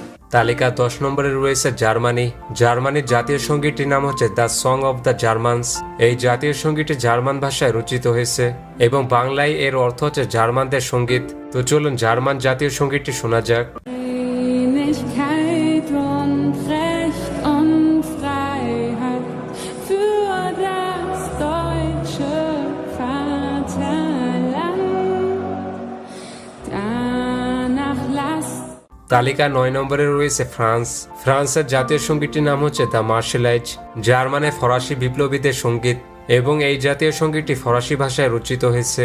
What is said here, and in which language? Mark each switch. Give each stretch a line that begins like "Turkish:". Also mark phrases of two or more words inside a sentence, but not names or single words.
Bangla: তালিকা 10 নম্বরে রয়েছে জার্মানি। জার্মানির জাতীয় সঙ্গীতটির নাম হচ্ছে দ্য সং অব দ্য জার্মানস। এই জাতীয় সঙ্গীতটি জার্মান ভাষায় রচিত হয়েছে এবং বাংলায় এর অর্থ হচ্ছে জার্মানদের সঙ্গীত। তো চলুন জার্মান জাতীয় সঙ্গীতটি শোনা যাক।
German: Einigkeit und Recht und Freiheit für das deutsche Vaterland. Danach lasst
Bangla: তালিকা 9 নম্বরে রয়েছে ফ্রান্স। ফ্রান্সের জাতীয় সঙ্গীতটির নাম হচ্ছে দ্য মার্শালাইজ, যার মানে ফরাসি বিপ্লবীদের সঙ্গীত, এবং এই জাতীয় সঙ্গীতটি ফরাসি ভাষায় রচিত হয়েছে।